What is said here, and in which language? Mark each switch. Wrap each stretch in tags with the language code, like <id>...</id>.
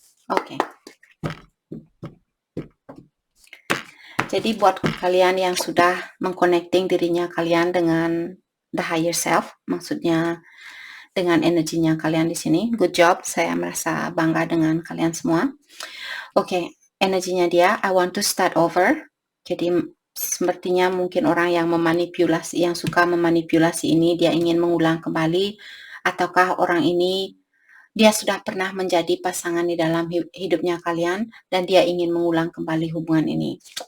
<id>Oke. Jadi buat kalian yang sudah mengconnecting dirinya kalian dengan the higher self, maksudnya dengan energinya kalian di sini,</id> <en>good job.</en> <id>Saya merasa bangga dengan kalian semua.</id> <en>Oke,</en> <id>energinya dia,</id> <en>I want to start over.</en> <id>Jadi sepertinya mungkin orang yang memanipulasi, yang suka memanipulasi ini, dia ingin mengulang kembali, ataukah orang ini dia sudah pernah menjadi pasangan di dalam hidupnya kalian dan dia ingin mengulang kembali hubungan ini.</id>